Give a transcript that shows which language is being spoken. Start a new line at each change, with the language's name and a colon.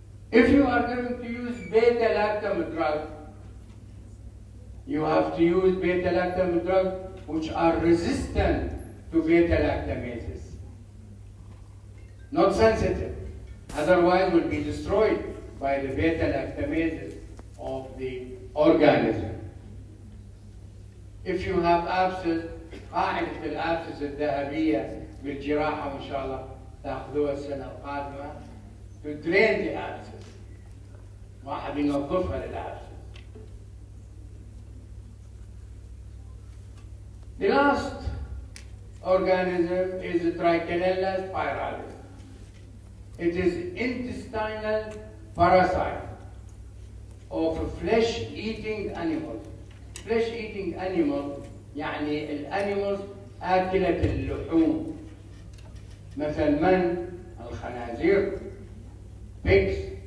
English: If you are going to use beta-lactam drug, you have to use beta-lactam drugs which are resistant to beta-lactamases. Not sensitive, otherwise will be destroyed by the beta-lactamases of the organism. If you have abscess,
Arabic: قاعدة الأبسس الذهبية بالجراحة وإن شاء الله تأخذوها السنة القادمة
English: to drain the abscess.
Arabic: واحد ينظفها للأبسس.
English: The last organism is Trichinella spiralis. It is intestinal parasite of flesh-eating animals. Flesh-eating animal
Arabic: يعني الانيمالز آكلة اللحوم، مثل من؟ الخنازير، pigs.